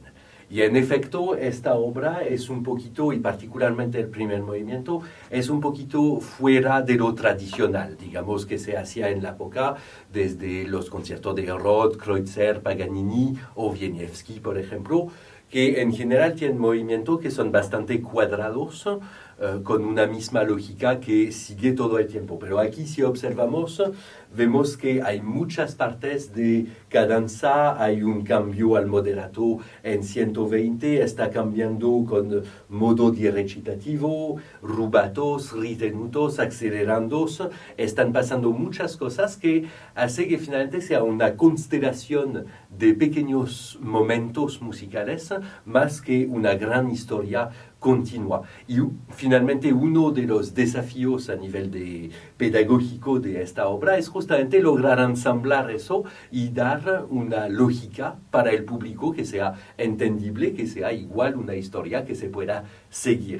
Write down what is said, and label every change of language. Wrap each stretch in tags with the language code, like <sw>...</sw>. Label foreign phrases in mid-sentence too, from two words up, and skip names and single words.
<es>Y en efecto, esta obra es un poquito, y particularmente el primer movimiento, es un poquito fuera de lo tradicional, digamos que se hacía en la época desde los conciertos de Roth, Kreutzer, Paganini o Wieniawski, por ejemplo, que en general tienen movimientos que son bastante cuadrados, con una misma lógica que sigue todo el tiempo. Pero aquí si observamos, vemos que hay muchas partes de cadenza, hay un cambio al moderato en 120, está cambiando con modo de recitativo, rubatos, ritenutos, accelerandos, están pasando muchas cosas que hace que finalmente sea una constelación de pequeños momentos musicales más que una gran historia continua. Y finalmente uno de los desafíos a nivel pedagógico de esta obra es justamente lograr ensamblar eso y dar una lógica para el público que sea entendible, que sea igual una historia que se pueda seguir.</es>